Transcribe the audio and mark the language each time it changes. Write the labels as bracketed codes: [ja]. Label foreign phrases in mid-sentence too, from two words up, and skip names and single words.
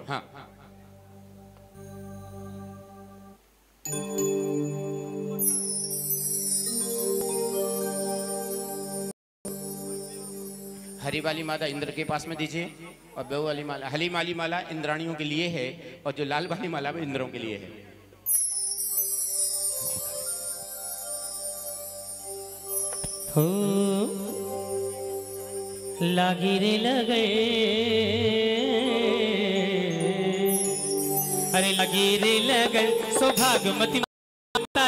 [hi] हाँ हरी वाली माला इंद्र के पास में दीजिए और बेऊ वाली माला, हली वाली माला इंद्राणियों के लिए है और जो लाल वाली माला वो इंद्रों के लिए है। हो लागी रे लगे, अरे लागी रे लगन सौभाग्यवती माता